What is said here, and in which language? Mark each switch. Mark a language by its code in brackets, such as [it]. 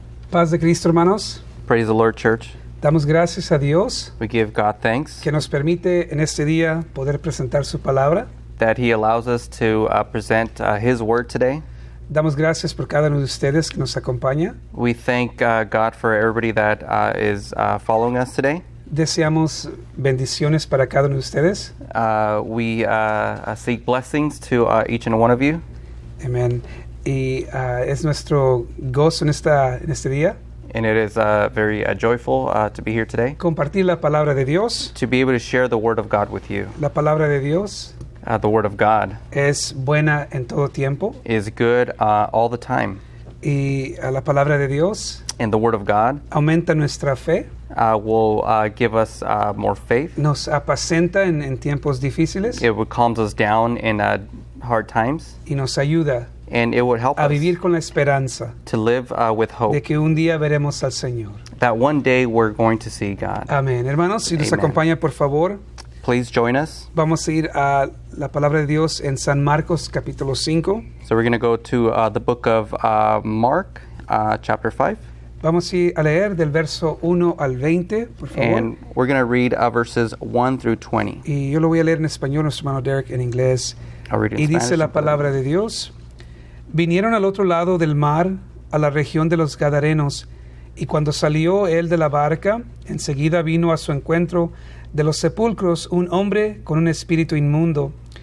[es] Paz de Cristo, hermanos. [en] Praise the Lord, church. [es] Damos gracias a Dios [en] We give God thanks [es] que nos permite en este día poder presentar su palabra. [en] that He allows us to present His Word today. [es] Damos gracias por cada uno de ustedes que nos acompaña. [en] We thank God for everybody that is following us today. [es] Deseamos bendiciones para cada uno de ustedes. [en] We seek blessings to each and one of you. [es] Amén. Y es nuestro gozo en este día [en] And it is very joyful to be here today, [es] compartir la palabra de Dios. [en] to be able to share the Word of God with you. [es] La palabra de Dios [en] The Word of God [es] es buena en todo tiempo. [en] is good all the time. [es] Y la palabra de Dios [en] And the Word of God [es] aumenta nuestra fe, [en] will give us more faith. [es] nos apacenta en tiempos difíciles [en] It would calm us down in hard times. [es] y nos ayuda [en] And it would help [es] a [en] us [es] vivir con la esperanza [en] to live with hope [es] de que un día veremos al Señor. [en] that one day we're going to see God. [es] Amén. Hermanos, si nos [en] Amen. [es] acompaña, por favor, [en] Please join us. [es] vamos a ir a la palabra de Dios en San Marcos, capítulo 5. [en] So we're going to go to the book of Mark, chapter 5. [es] Vamos a ir a leer del verso 1 al 20, por favor. [en] And we're going to read verses 1 through 20. [es] Y yo lo voy a leer en español, nuestro hermano Derek en inglés. [en] I'll read it in [es] Y dice [en] Spanish. [es] la palabra de Dios: vinieron al otro lado del mar, a la región de los Gadarenos, y cuando salió él de la barca, enseguida vino a su encuentro de los sepulcros un hombre con un espíritu inmundo,